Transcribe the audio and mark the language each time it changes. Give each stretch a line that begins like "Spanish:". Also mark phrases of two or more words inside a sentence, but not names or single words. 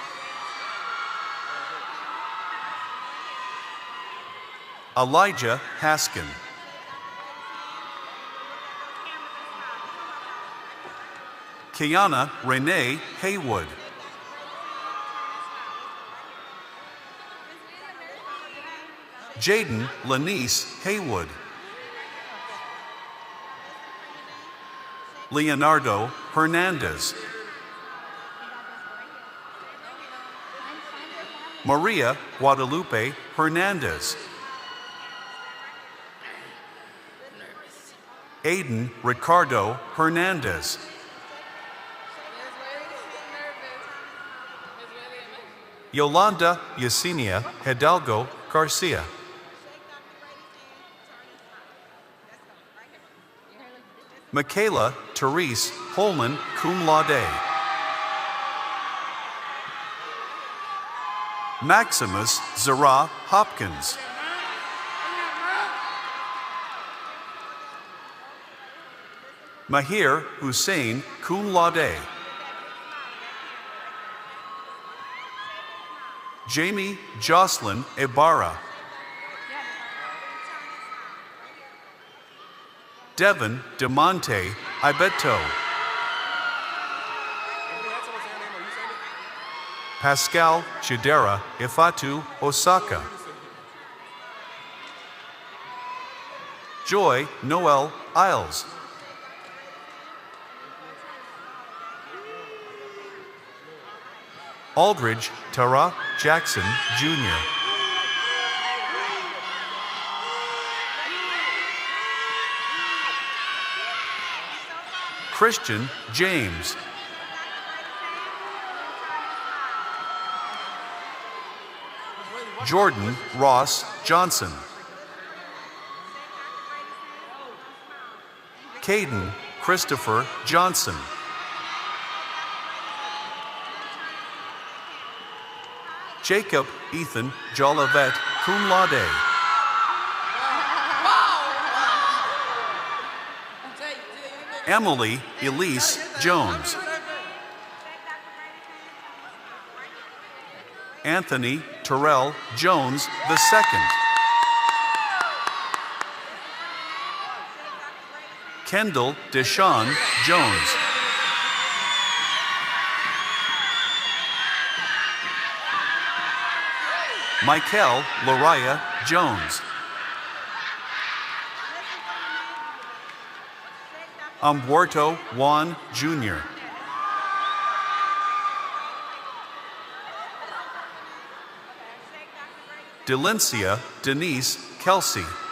English: Elijah Haskin, Kiana Renee Haywood, Jaden Lanice Haywood, Leonardo Hernandez, Maria Guadalupe Hernandez, Aiden Ricardo Hernandez, Yolanda Yesenia Hidalgo Garcia, Michaela Therese Holman
Latin: cum laude,
English: Maximus Zara Hopkins, Mahir Hussein
Latin: cum laude,
English: Jamie Jocelyn Ibarra, Devin DeMonte Ibeto, Pascal Chidera Ifatu Osaka, Joy Noel Isles, Aldridge Tara Jackson Jr., Christian James, Jordan Ross Johnson, Caden Christopher Johnson, Jacob Ethan Jolivet
Latin: cum laude,
English: Emily Elise Jones, Anthony Terrell Jones II, Kendall Deshawn Jones, Michael Lariah Jones, Umberto Juan Jr., Delencia Denise Kelsey,